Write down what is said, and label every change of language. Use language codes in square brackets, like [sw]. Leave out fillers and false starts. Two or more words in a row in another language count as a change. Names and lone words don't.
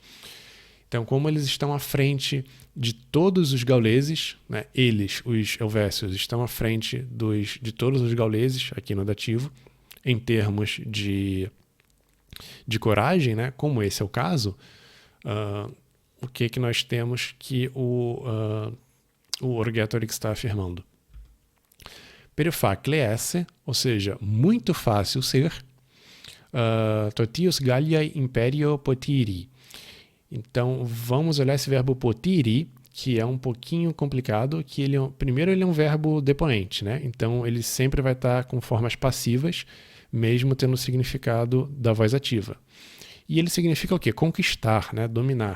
[pt] Então, como eles estão à frente de todos os gauleses, né, eles, os helvécios, estão à frente de todos os gauleses, aqui no dativo, em termos de coragem, né, como esse é o caso, o que nós temos que o Orgetorix está afirmando? [la] Per facile esse, [pt] ou seja, muito fácil ser, [la] totius Galliae imperio potiri. [pt] Então, vamos olhar esse verbo potiri, que é um pouquinho complicado, que primeiro ele é um verbo depoente, né? Então, ele sempre vai estar com formas passivas, mesmo tendo o significado da voz ativa. E ele significa o quê? Conquistar, né? Dominar.